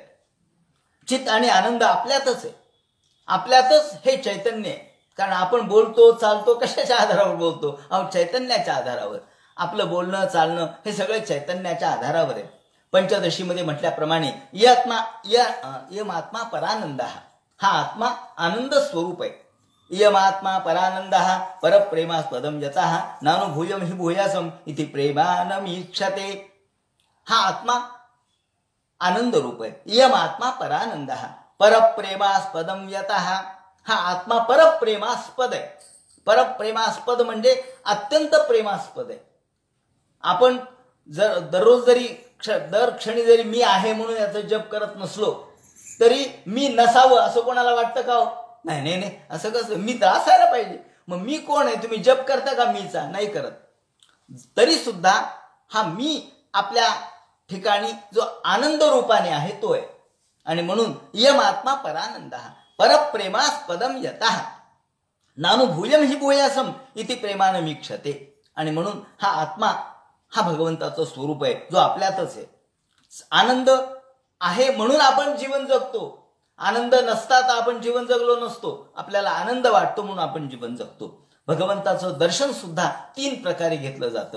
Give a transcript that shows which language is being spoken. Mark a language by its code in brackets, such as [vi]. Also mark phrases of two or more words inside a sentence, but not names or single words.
[mr] चित आणि आनंद आपल्यातच आहे, आपल्यातच हे चैतन्य आहे. कारण आपण बोलतो चालतो कशाच्या आधारावर बोलतो, चैतन्याच्या आधारावर. आपलं बोलणं चालणं हे सगळं चैतन्याच्या आधारावर आहे. पंचदशीमध्ये म्हटल्याप्रमाणे [sa] यम आत्मा परानंद, [mr] हा आत्मा आनंद स्वरूप आहे. [sa] इयम आत्मा परानंद परप्रेमास्पदम यतः नानुभूयम हि भूयासम इति प्रेमानमीक्षते. [mr] हा आत्मा आनंद रूप आहे. [sa] इयम आत्मा परानंद परप्रेमास्पदम यतः, [mr] हा आत्मा परप्रेमास्पद आहे. परप्रेमास्पद म्हणजे अत्यंत प्रेमास्पद आहे. आपण जर दररोज जरी दर क्षणी जरी मी आहे म्हणून याचं जप करत नसलो तरी मी नसावं असं कोणाला वाटतं का? नाही नाही नाही, असं कसं, मी तर असायला पाहिजे. मग मी कोण आहे? तुम्ही जप करता का मीचा? नाही करत. तरी सुद्धा हा मी आपल्या ठिकाणी जो आनंद रूपाने आहे तो आहे. आणि म्हणून [sa] यम आत्मा परानंद परप्रेमास्पदम यतः नानुभूयम हि भूयासम इति प्रेमानमीक्षते. [mr] आणि म्हणून हा आत्मा हा भगवंताचं स्वरूप आहे जो आपल्यातच आहे. आनंद आहे म्हणून आपण जीवन जगतो. आनंद नसता तर आपण जीवन जगलो नसतो. आपल्याला आनंद वाटतो म्हणून आपण जीवन जगतो. भगवंताचं दर्शन सुद्धा 3 प्रकारे घेतलं जातं.